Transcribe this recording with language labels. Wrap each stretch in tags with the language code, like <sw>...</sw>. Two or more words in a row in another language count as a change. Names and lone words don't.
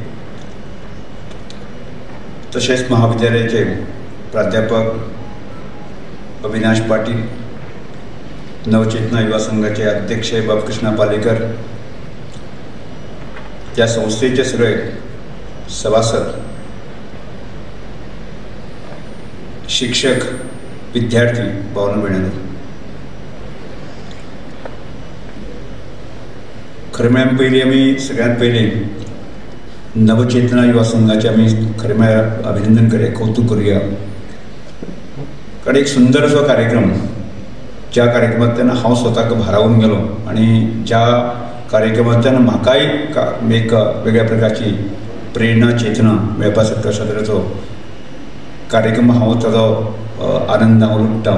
<mr>तसेच महाविद्यालयाचे प्राध्यापक अविनाश पाटील, नवचेतना युवा संघाचे अध्यक्ष बापकृष्ण पालेकर,</mr> <kok>त्या संस्थेचे सगळे सभासद, शिक्षक, विद्यार्थी भावना भयणांनो, खरें म्हळ्यार पयलीं आमी सगळ्यांत पयलीं नवचेतना युवा संघाचे आमी खरें म्हळ्यार अभिनंदन करूया, कौतुक करूया। कारण एक सुंदर असो कार्यक्रम, ज्या कार्यक्रमांतल्यान हांव स्वताक भारावून गेलो आनी ज्या कार्यक्रमांतल्यान म्हाकाय एक वेगळ्या प्रकारची प्रेरणा चेतना मेळपा सारको अशा तरेचो कार्यक्रम हांव ताजो आनंद हांव लुट्टा।</kok>